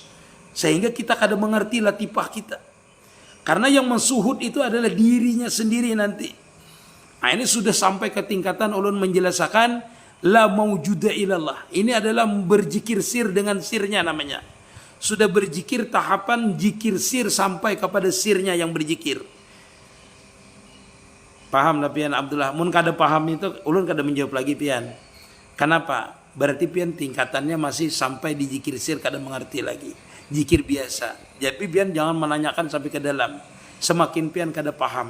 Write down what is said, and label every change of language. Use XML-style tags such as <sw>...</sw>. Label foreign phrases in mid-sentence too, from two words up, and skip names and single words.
<bjn>Sehingga kita kada mengerti latifah kita. Karena yang mensuhud itu adalah dirinya sendiri nanti. Nah ini sudah sampai ke tingkatan ulun menjelaskan</bjn> <ar>la maujuda ilallah.</ar> <id>Ini adalah berzikir sir dengan sirnya namanya. Sudah berzikir tahapan zikir sir sampai kepada sirnya yang berzikir.</id> <bjn>Paham lah pian Abdullah. Mun kada paham itu ulun kada menjawab lagi pian.</bjn> <id>Kenapa?</id> <bjn>Berarti pian tingkatannya masih sampai di zikir sir kada mengerti lagi.</bjn> <id>Zikir biasa.</id> <bjn>Jadi pian jangan menanyakan sampai ke dalam. Semakin pian kada paham.</bjn>